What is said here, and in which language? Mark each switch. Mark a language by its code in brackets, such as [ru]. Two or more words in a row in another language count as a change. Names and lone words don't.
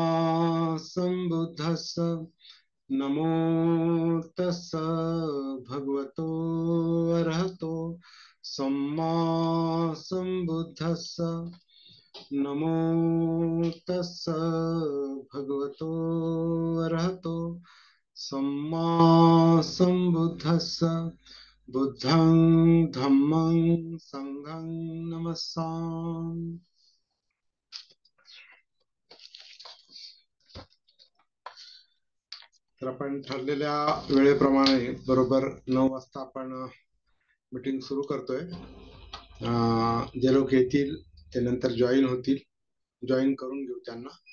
[pi] संबुद्धस्स नमो तस्स भगवतो अरहतो सम्मा संबुद्धस्स नमो तस्स भगवतो अरहतो सम्मा संबुद्धस्स बुद्धं धम्मं संघं नमस्सामि. [mr] तर आपण ठरलेल्या वेळेप्रमाणे बरोबर 9 वाजता आपण मीटिंग सुरू करतोय. जे लोक येतील ते नंतर जॉईन होतील, जॉईन करून घेऊ त्यांना.